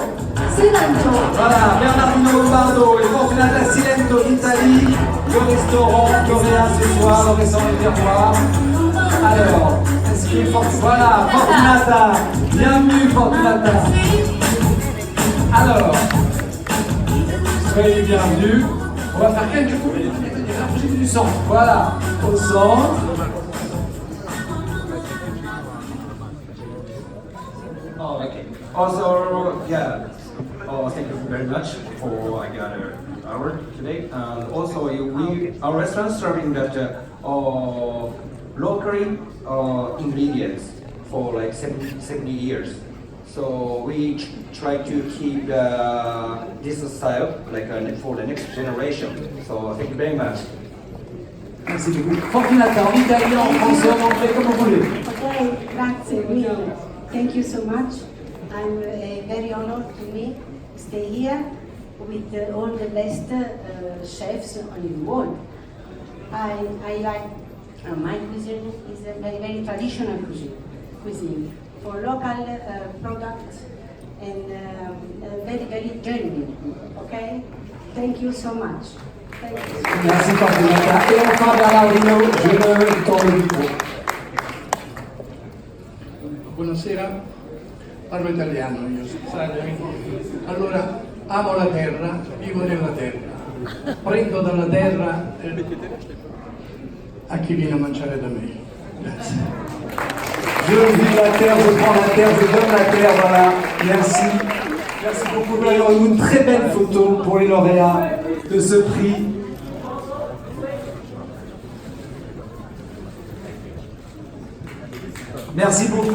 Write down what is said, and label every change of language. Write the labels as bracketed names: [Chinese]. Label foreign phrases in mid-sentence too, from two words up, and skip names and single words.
[French] Voilà, Bernardino Lombardo et Fortunata Cilento d'Italie, le restaurant lauréat ce soir, le restaurant du terroir. Alors, est-ce qu'il est fort? Voilà, Fortunata, bienvenue Fortunata. Alors, soyez bienvenus. On va faire quelques coups et rapprocher du centre. Voilà, au centre. [English] Oh, okay. Also, yeah. Oh, thank you very much for I got an hour today. And also, our restaurant serving that locally ingredients for like 70 years. So we try to keep this style like for the next generation. So thank you very much. [French] Merci beaucoup. Fortunata, en italien, en français, en anglais, comme vous voulez. [Italian] Okay, grazie, [English] really. Thank you so much. I'm very honored to me stay here with all the best chefs in the world. I like my cuisine is a very, very traditional cuisine for local products and very, very genuine. Okay? Thank you so much. Thank you. [French] Merci Fortunata. E enfin Bernardino, je me tends le micro. [Italian] Buonasera, parlo italiano io, sai? Allora, amo la terra, vivo nella terra, prendo dalla terra a chi viene a mangiare da me. Grazie. [French] Je vis la terre, je prends la terre, je donne la terre, voilà. Merci. Merci beaucoup. Nous avons une très belle photo pour les lauréats de ce prix. Merci beaucoup.